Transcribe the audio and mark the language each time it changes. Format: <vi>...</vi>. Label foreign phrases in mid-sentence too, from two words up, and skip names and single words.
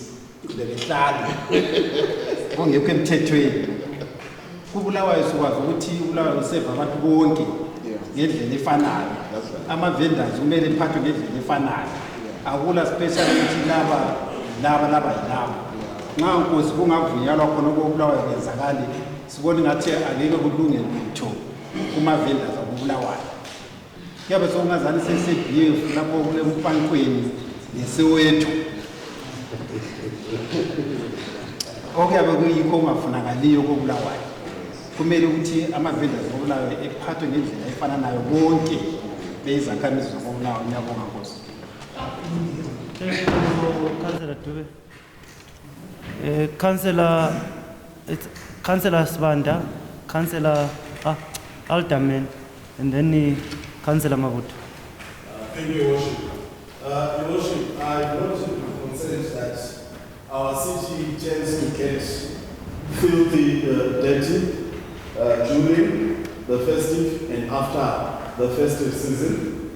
<nd>lebehlala ongekho emthethweni kubulawayo sikwazi ukuthi ubulawayo useva abantu bonke ngendlela efanayo ama-vendors kumele iphathwe ngendlela efanayo akula special ukuthi laba nxa Nkosi kungavunyalwa khona kokubulawayo kwenzakale sibona ngathi angeke kulungele lutho kuma-vendors akubulawayo kuyabe sokungazani sese-BF lapho kule mfankweni nesewethu okuyabe kuyikho okungafunakaliyo kokubulawayo kumele ukuthi ama-vendors akubulawayo ephathwe ngendlela efananayo bonke beyizakhamizi zokubulawayo. Ngiyabonga Nkosi.</nd> <en>Thank you, Councillor Dube. Councillor Sibanda, Councillor Alderman, and then Councillor Mavuto. Thank you, Your Worship. Your Worship, I want to be concerned that our city tends to get filthy, dirty during the festive and after the festive season.</en>